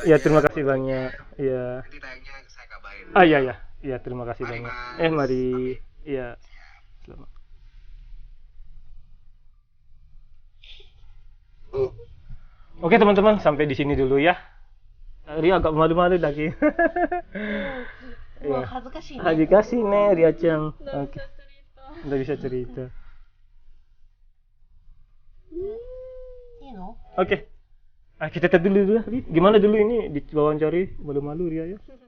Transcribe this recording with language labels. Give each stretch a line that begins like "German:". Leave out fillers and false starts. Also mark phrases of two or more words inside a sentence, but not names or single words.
Indonesian: Ya, terima kasih banyak. Ya. Nanti tayangnya saya kabarin. Ah, iya ya. Ya, terima kasih Mari, banyak. Mas. Mari. Oke. Iya. Selamat. Oke, teman-teman, sampai di sini dulu ya. Ria agak malu-malu lagi.
Japanese: もう
Indonesian: Iya.
Japanese: 恥ずかしいね。
Indonesian: Haji kasih nih Ria Chan. Nggak Oke. bisa cerita. Udah bisa cerita.
Japanese: いいの
Indonesian: Oke. Kita tes dulu. Ri. Gimana dulu ini diwawancara? Malu-malu Ria ya.